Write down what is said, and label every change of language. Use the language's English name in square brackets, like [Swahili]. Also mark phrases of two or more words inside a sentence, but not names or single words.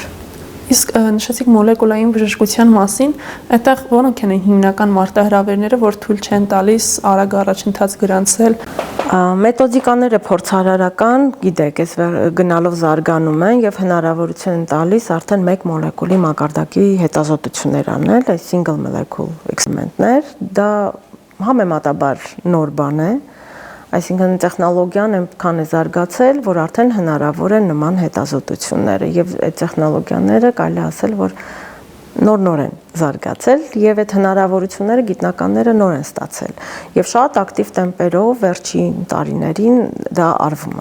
[Armenian] Իսկ նշեցիք մոլեկուլային բժշկության մասին, այդտեղ որոնք են հիմնական մարտահրավերները, որ թույլ չեն տալիս արագ առաջընթաց գրանցել։ Մեթոդիկաները փորձարարական, գիտեք, այս գնալով զարգանում են եւ հնարավորություն են տալիս արդեն մեկ մոլեկուլի մակարդակի հետազոտություններ անել, այս [English] single molecule experiment- [Armenian] ներ, դա համեմատաբար նոր բան է, այսինքն տեխնոլոգիան այնքան է զարգացել, որ արդեն հնարավոր է նման հետազոտությունները եւ այդ տեխնոլոգիաները կարելի ասել, որ նոր են զարգացել եւ այդ հնարավորությունները գիտնականները նոր են ստացել եւ շատ ակտիվ տեմպերով վերջին տարիներին դա արվում է։